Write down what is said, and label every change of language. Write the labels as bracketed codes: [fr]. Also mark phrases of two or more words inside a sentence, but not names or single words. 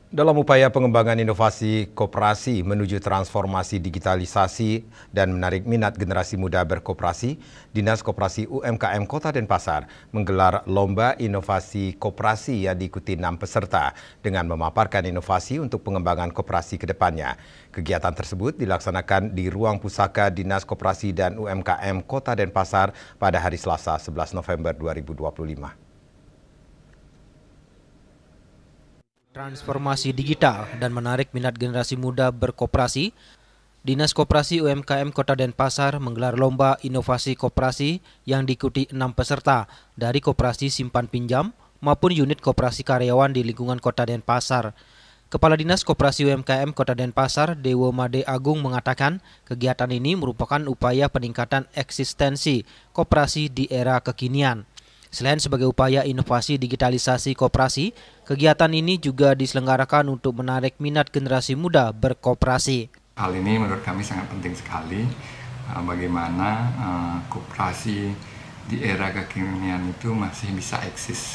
[id] Dalam upaya pengembangan inovasi koperasi menuju transformasi digitalisasi dan menarik minat generasi muda berkoperasi, Dinas Koperasi UMKM Kota Denpasar menggelar Lomba Inovasi Koperasi yang diikuti 6 peserta dengan memaparkan inovasi untuk pengembangan koperasi ke depannya. Kegiatan tersebut dilaksanakan di Ruang Pusaka Dinas Koperasi dan UMKM Kota Denpasar pada hari Selasa 11 November 2025. Transformasi digital dan menarik minat generasi muda berkoperasi, Dinas Koperasi UMKM Kota Denpasar menggelar Lomba Inovasi Koperasi yang diikuti 6 peserta dari koperasi simpan pinjam maupun unit koperasi karyawan di lingkungan Kota Denpasar. Kepala Dinas Koperasi UMKM Kota Denpasar, Dewo Made Agung mengatakan kegiatan ini merupakan upaya peningkatan eksistensi koperasi di era kekinian. Selain sebagai upaya inovasi digitalisasi koperasi, kegiatan ini juga diselenggarakan untuk menarik minat generasi muda berkoperasi. Hal ini menurut kami sangat penting sekali, bagaimana koperasi di era kekinian itu masih bisa eksis.